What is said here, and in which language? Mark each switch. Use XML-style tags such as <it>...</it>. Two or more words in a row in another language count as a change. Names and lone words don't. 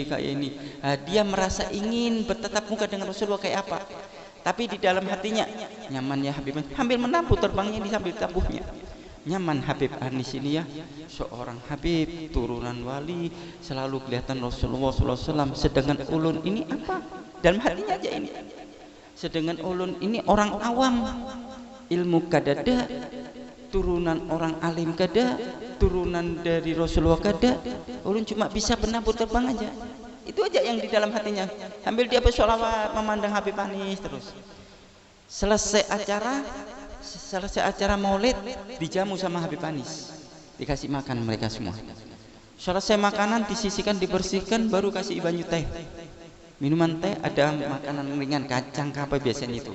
<id>Nah, dia merasa ingin bertatap muka dengan Rasulullah kayak apa, tapi di dalam hatinya nyamannya Habib Anis sambil menabuh terbangnya ini sambil tabuhnya. Nyaman Habib Anis ini ya, seorang Habib turunan wali, selalu kelihatan Rasulullah SAW. Sedangkan ulun ini apa? Dalam hatinya aja ini. Sedangkan ulun ini orang awam, ilmu kadada, turunan orang alim kada, turunan dari Rasulullah kada. Ulun cuma bisa penabuh terbang aja. Itu aja yang di dalam hatinya. Sambil dia bersolawat memandang Habib Anis terus. Selesai acara maulid dijamu sama Habib Anis, dikasih makan mereka semua. Selesai makanan disisihkan, dibersihkan, baru kasih banyu teh, minuman teh, ada makanan ringan, kacang apa biasanya itu.</id>